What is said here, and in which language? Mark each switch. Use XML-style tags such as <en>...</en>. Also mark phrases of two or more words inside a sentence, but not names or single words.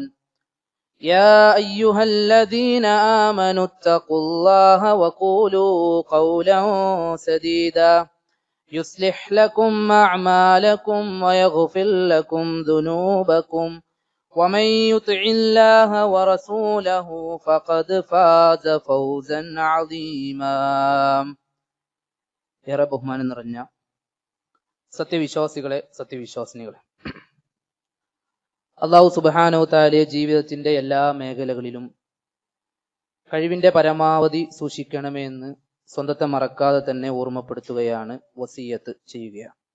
<ar>يا أيها الذين آمنوا اتقوا الله وقولوا قولا سديدا يصلح لكم أعمالكم ويغفر لكم ذنوبكم ومن يطع الله ورسوله فقد فاز فوزا عظيما.</ar> <ml>ഏറെ ബഹുമാനം നിറഞ്ഞ സത്യവിശ്വാസികളെ, സത്യവിശ്വാസിനികളെ,</ml> <ar>الله سبحانه تعالى</ar> <ml>ജീവിതത്തിന്റെ എല്ലാ മേഖലകളിലും കഴിവിന്റെ പരമാവധി സൂക്ഷിക്കണമേ എന്ന് സ്വന്തത്തെ മറക്കാതെ തന്നെ ഓർമ്മപ്പെടുത്തുകയാണ്, വസിയത്ത് ചെയ്യുകയാണ്.</ml>